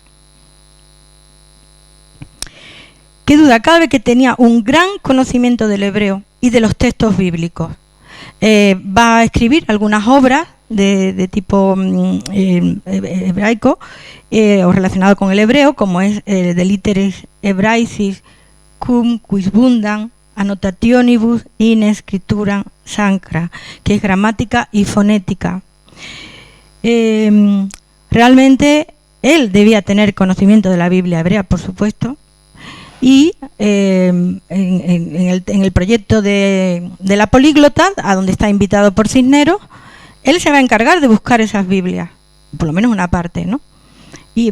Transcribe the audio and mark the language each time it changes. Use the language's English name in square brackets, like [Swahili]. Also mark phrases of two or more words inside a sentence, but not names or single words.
[Spanish] Qué duda cabe que tenía un gran conocimiento del hebreo y de los textos bíblicos. Va a escribir algunas obras de tipo hebraico o relacionado con el hebreo, como es de Literis Hebraicis cum quisbundam annotationibus in scriptura sacra, que es gramática y fonética. Realmente él debía tener conocimiento de la Biblia hebrea, por supuesto, y en el proyecto de la políglota, a donde está invitado por Cisneros, él se va a encargar de buscar esas Biblias, por lo menos una parte, ¿no?